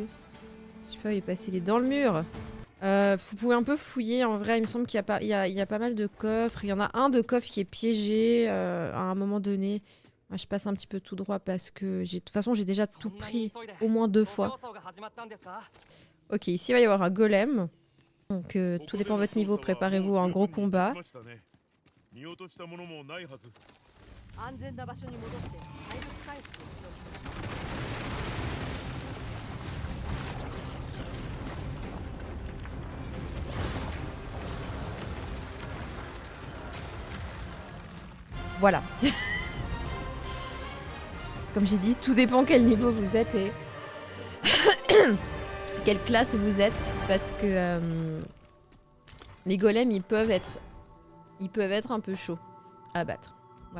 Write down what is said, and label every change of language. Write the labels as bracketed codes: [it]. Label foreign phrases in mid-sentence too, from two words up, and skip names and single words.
[fr] Je sais pas, il est passé, il est dans le mur. Vous pouvez un peu fouiller, en vrai, il me semble qu'il y a pas mal de coffres. Il y en a un de coffre qui est piégé à un moment donné. Moi, je passe un petit peu tout droit parce que de toute façon j'ai déjà tout pris au moins 2 fois. Ok, ici il va y avoir un golem. Donc tout dépend de votre niveau, préparez-vous à un gros combat. [ja] 見落としたものもないはず安全な場所に戻って体力回復をしておきましょう [fr] Voilà. Comme j'ai dit, tout dépend quel niveau vous êtes et quelle classe vous êtes. Parce que les golems, ils peuvent être un peu chauds à battre. Voilà.